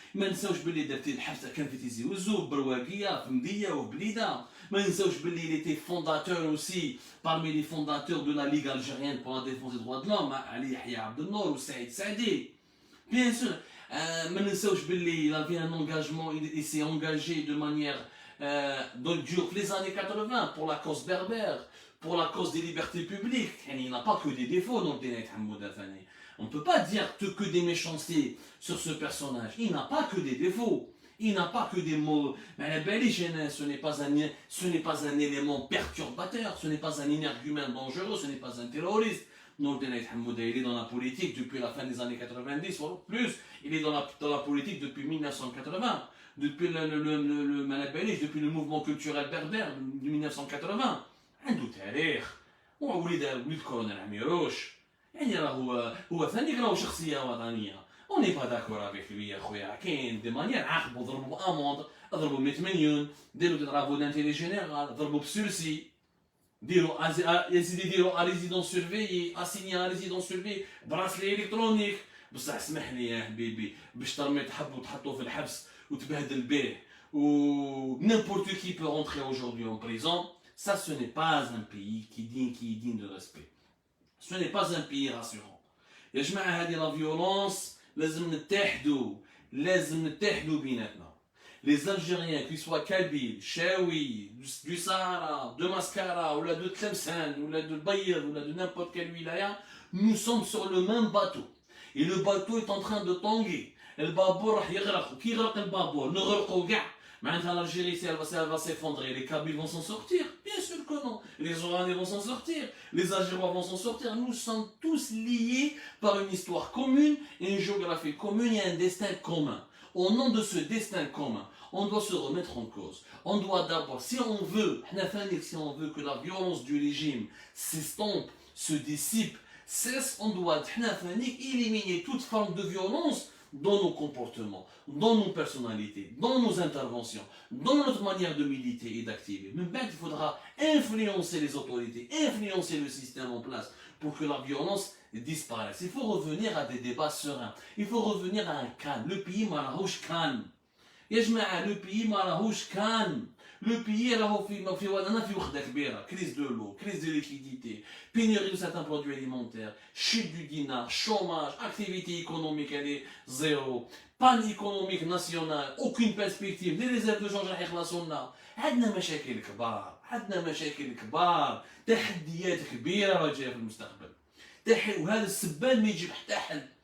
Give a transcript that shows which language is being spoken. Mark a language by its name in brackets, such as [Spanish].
[Arabic] ما نساوش باللي دار الحبس كان في تيزي وزو برواقيه في مديه وبليده. ما نساوش باللي [French] il était fondateur aussi parmi les fondateurs de la Ligue algérienne pour la défense des droits de l'homme, Ali Yahya Abdelnour ou Saïd Saadi. Bien sûr. [Arabic] ما نساوش باللي [French] il avait un engagement, il s'est engagé de manière dure les années 80 pour la cause berbère, pour la cause des libertés publiques. Il n'a pas que des défauts dans le Nourdin Aïd Hamouda. On ne peut pas dire que des méchancetés sur ce personnage. Il n'a pas que des défauts. Il n'a pas que des mots. Mais la belle hygiène, ce n'est pas un élément perturbateur, ce n'est pas un énergumène dangereux, ce n'est pas un terroriste. Nourdin Aïd Hamouda, il est dans la politique depuis la fin des années 90, ou plus. Il est dans la politique depuis 1980. Depuis depuis le mouvement culturel berbère de 1980. [Arabic] عنده تاريخ وولد كولونيل عميروش، يعني هو ثاني راهو شخصيه وطنيه. [French] اوني با داكور افيك لوي [Arabic] يا خويا، كاين دي مانيير عاقبوا [French] ضربوا اموند، [Arabic] ضربوا 100 مليون، [French] ديروا دي طرافو دانتيلي جينيرال، [Arabic] ضربوا بسورسي، ديروا يا سيدي ديروا [French] ريزيدونس سيرفيي، اسيني ريزيدونس سيرفيي، براسلي الكترونيك. [Arabic] بصح اسمح لي يا حبيبي باش ترمي تحطو في الحبس وتبهدل به و [French] n'importe qui peut rentrer aujourd'hui en prison. Ça, ce n'est pas un pays qui est digne de respect. Ce n'est pas un pays rassurant. [Arabic] يا جماعة هذه [French] لا فيولونس [Arabic] لازم نتحدوا بيناتنا. [French] Les Algériens, qu'ils soient Kabyles, Chaoui, du Sahara, de Mascara, ou là de Tlemcen, ou là de Bayir, ou là de n'importe quelle wilaya, nous sommes sur le même bateau. Et le bateau est en train de tanguer. Le babour [Arabic] راح يغرق. [French] Qui [Arabic] يغرق البابور؟ نغرقوا كاع. [French] Maintenant l'Algérie, elle va s'effondrer, les Kabyles vont s'en sortir? Bien sûr que non. Les Oranais vont s'en sortir, les Algérois vont s'en sortir. Nous sommes tous liés par une histoire commune, une géographie commune et un destin commun. Au nom de ce destin commun, on doit se remettre en cause. On doit d'abord, si on veut que la violence du régime s'estompe, se dissipe, cesse, on doit éliminer toute forme de violence dans nos comportements, dans nos personnalités, dans nos interventions, dans notre manière de militer et d'activer. Mais il faudra influencer les autorités, influencer le système en place pour que la violence disparaisse. Il faut revenir à des débats sereins. Il faut revenir à un calme. Le pays maroche calme. Le pays maroche calme. Le pays [Arabic] في وحدة كبيرة. [French] Crise de l'eau, crise de liquidité, pénurie de certains produits alimentaires, chute du dinar, chômage, activité économique elle est zéro, panne économique nationale, aucune perspective, les réserves de change [Arabic] راح يخلصوا لنا. عندنا مشاكل كبار، تحديات كبيرة راجعة في المستقبل. وهذا السبان ما يجيب حتى حل.